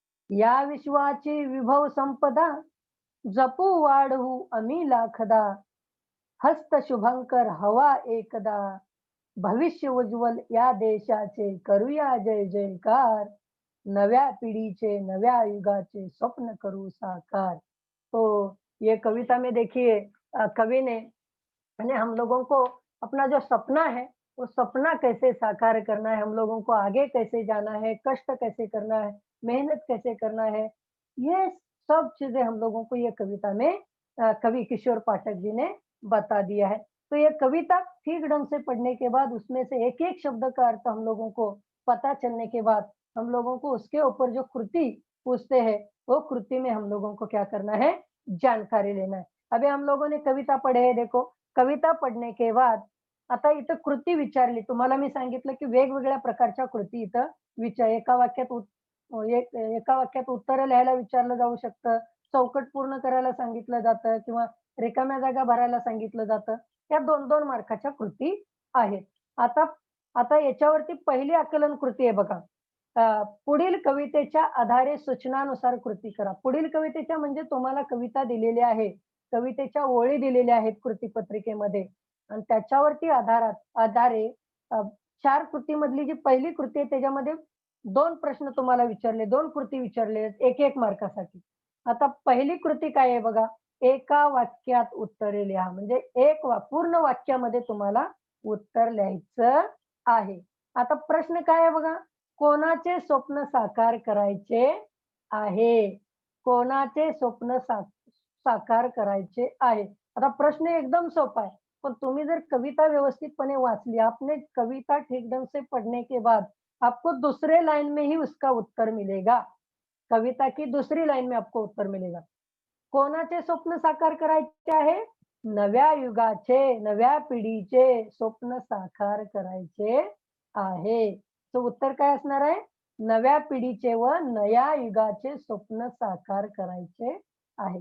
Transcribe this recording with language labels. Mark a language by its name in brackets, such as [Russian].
[Marathi] या विश्वाची विभव संपदा जपू वाढवू आम्ही लाखदा, हस्त शुभंकर हवा एकदा, भविष्य उज्ज्वल या देशाचे करूया जय जयकार, नव्या पिढीचे नव्या युगाचे स्वप्न करू साकार. [Hindi] तो ये कविता में देखिए कवि ने यानी हम लोगों को अपना जो सपना है, वो सपना कैसे साकार करना है, हम लोगों को आगे कैसे जाना है, कष्ट कैसे करना है, मेहनत कैसे करना है, ये सब चीजें हम लोगों को ये कविता में कवि किशोर पाठक जी ने बता दिया है। तो ये कविता ठीक ढंग से पढ़ने के बाद उसमें से एक-एक शब्द का अर्थ हम लोगों को पता चलने के बाद हम लोगों को उसके ऊपर जो कृति पूछते हैं, वो कृति में हम लोगों को क्या करना है, जानकारी लेना है। अभी हम लोगों ने कविता पढ़े है देखो, कविता पढ़ने के बाद [Marathi] आता इथं कृती विचारली. तुम्हाला मी सांगितलं, की वेगवेगळ्या प्रकारच्या कृती इथं एका वाक्यात एका वाक्यात उत्तरं लिहायला विचारलं जाऊ शकतं. चौकट पूर्ण करायला सांगितलं जातं किंवा रिकाम्या जागा भरायला सांगितलं जातं. या 2-2 मार्काच्या कृती आहेत. आता आता याच्यावरती पहिली आकलन कृती आहे बघा. पुढील कवितेच्या आधारे सूचनानुसार कृती करा. पुढील कवितेच्या म्हणजे तुम्हाला कविता दिलेली आहे. कवितेच्या ओळी दिलेल्या आहेत कृतीपत्रिकेमध्ये आणि त्याच्यावरती आधारे अ, 4 कृतीमधली जी पहिली कृती आहे त्याच्यामध्ये 2 प्रश्न तुम्हाला विचारले, 2 कृती विचारले, 1-1 मार्कासाठी. आता पहिली कृती काय आहे बघा, एका वाक्यात उत्तरे लिहा. म्हणजे पूर्ण वाक्यामध्ये तुम्हाला उत्तर लिहायचं आहे. आता प्रश्न काय आहे बघा, कोणाचे स्वप्न साकार करायचे आहे? कोणाचे स्वप्न साकार करायचे आहे? आता प्रश्न एकदम सोपा आहे. पण तुम्ही जर कविता व्यवस्थितपणे वाचली, [Hindi] आपने कविता ठीक ढंग से पढ़ने के बाद आपको दूसरे लाइन में ही उसका उत्तर मिलेगा. कविता की दूसरी लाइन में आपको उत्तर मिलेगा. [Marathi] कोणाचे स्वप्न साकार करायचे आहे? नव्या युगाचे, नव्या पिढीचे स्वप्न साकार करायचे आहे. तर उत्तर काय असणार आहे? नव्या पिढीचे व नया युगाचे स्वप्न साकार करायचे आहे.